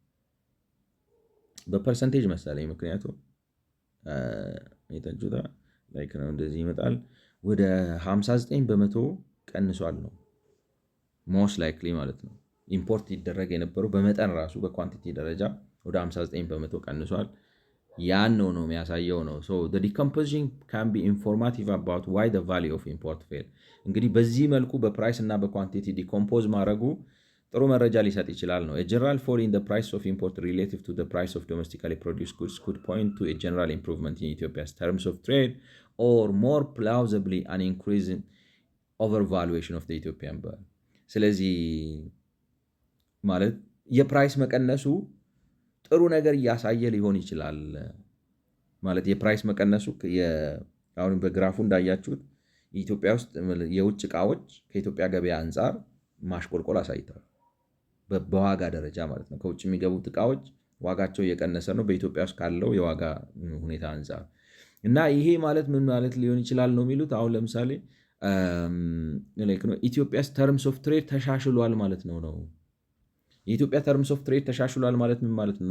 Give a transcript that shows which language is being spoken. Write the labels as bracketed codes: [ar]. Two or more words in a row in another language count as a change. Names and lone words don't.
[am] በፐርሰንቴጅ መሰለኝ ምክንያቱም የተንጁታ ላይክ ነው እንደዚህ ይመጣል። ወደ 59 በመቶ ቀንሷል ነው [en] most likely [am] ማለት ነው። ኢምፖርት ይደረግ የነበረው በመጠን ራሱ በኳንቲቲ ደረጃ ወደ 59 በመቶ ቀንሷል። ያን ነው የሚያሳየው ነው። [en] the decomposition can be informative about why the value of import fell። [am] እንግዲህ በዚህ መልኩ በፕራይስ እና በኳንቲቲ ዲኮምፖዝ ማድረጉ ጥሩ መረጃ ሊሰጥ ይችላል ነው። [en] a general fall in the price of [am] import relative to the price of [en] domestically produced goods could point to a general improvement in Ethiopia's terms of trade or more plausibly an increase in overvaluation of the Ethiopian birr። [am] ስለዚህ ማለት የፕራይስ መቀነሱ ጥሩ ነገር እያሳየ ሊሆን ይችላል ማለት የፕራይስ መቀነሱ አሁን በግራፉ እንዳያችሁት ኢትዮጵያ ውስጥ የውጭ ዕቃዎች ከኢትዮጵያ ገበያ አንጻር ማሽቆልቆል አሳይተዋል። በዋጋ ደረጃ ማለት ነው። ከውጭ የሚገቡት ዕቃዎች ዋጋቸው እየቀነሰ ነው በኢትዮጵያ ውስጥ ካለው የዋጋ ሁኔታ አንጻር። እና ይሄ ማለት ምን ማለት ሊሆን ይችላል ነው የሚሉት። አሁን ለምሳሌ [en] Ethiopia's terms of trade [am] ተሻሽሏል ማለት ነው። የኢትዮጵያ [en] terms of trade [am] ተሻሽሏል ማለት ምን ማለት ነው?